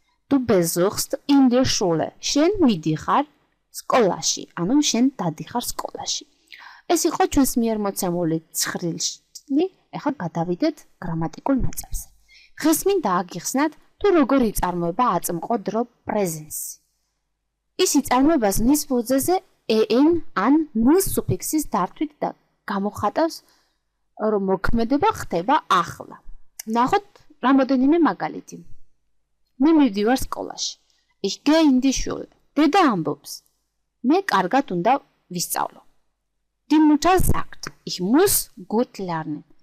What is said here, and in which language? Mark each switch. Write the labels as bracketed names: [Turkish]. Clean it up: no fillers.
[German] Du besuchst in der Schule. [Georgian] შენ მიდიხარ სკოლაში. ანუ შენ დადიხარ სკოლაში. ეს იყო ჩვენს მიერ მოცემული ცხრილი. ახლა გადავიდეთ გრამატიკულ ნაწილზე. დღეს მინდა აგიხსნათ, თუ როგორ იწარმოება აწმყო დრო პრეზენსი. ის იწარმოება ნის ფუძეზე en ან nils სუფიქსის დართვით და გამოხატავს, რომ მოქმედება ხდება ახლა. ნახოთ რამოდენიმე მაგალითი. მე მივდივარ სკოლაში. [German] Ich gehe in die Schule. [Georgian] დედა ამბობს. მე კარგად უნდა ვისწავლო. [German] Die Mutter sagt, ich muss gut lernen.